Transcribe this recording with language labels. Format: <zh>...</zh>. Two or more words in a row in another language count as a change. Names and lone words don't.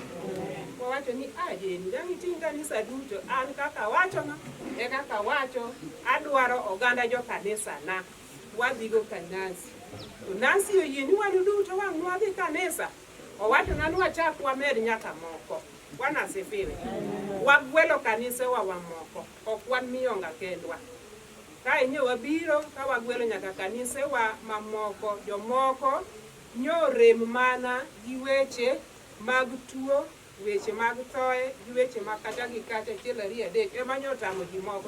<luo>Wawacho ni Jeni dang' iting' kanisa duto. An kaka wacho na e kaka wacho adwaro oganda jokanisa na wadhigo ka Nancy. To Nancy oyie ni wan duto wang' wadhi kanisa. Owacho na wachak wamed nyaka moko.</luo> <sw>Bwana asifiwe.</sw> <luo>Wagwelo kanisa wa moko. Ok wan miyonga kendwa. Ka inyo wabiro ka wagwelo nyaka kanisa wa mamoko. Jomoko nyorem mana gi weche mag tuo, weche mag thoe, gi weche mag kata gi kata achiel ariyo adek ema nyotamo ji moko.</luo>